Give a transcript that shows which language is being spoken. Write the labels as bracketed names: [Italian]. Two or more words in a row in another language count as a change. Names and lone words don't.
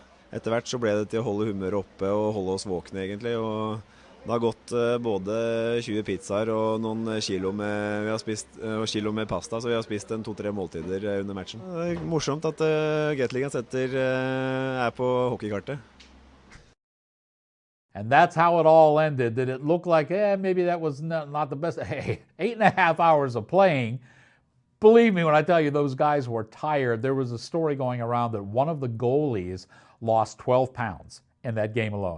[Norwegian] Etter hvert så ble det til å holde humøret oppe og holde oss våkne egentlig, og det har gått både 20 pizzaer og noen kilo med pasta, så vi har spist 2-3 måltider under matchen. Det er morsomt at Gateligaen er på hockeykartet. [English] And that's how it all ended. Did it look like, maybe that was not the best? Hey, 8.5 hours of playing. Believe me when I tell you those guys were tired. There was a story going around that one of the goalies lost 12 pounds in that game alone.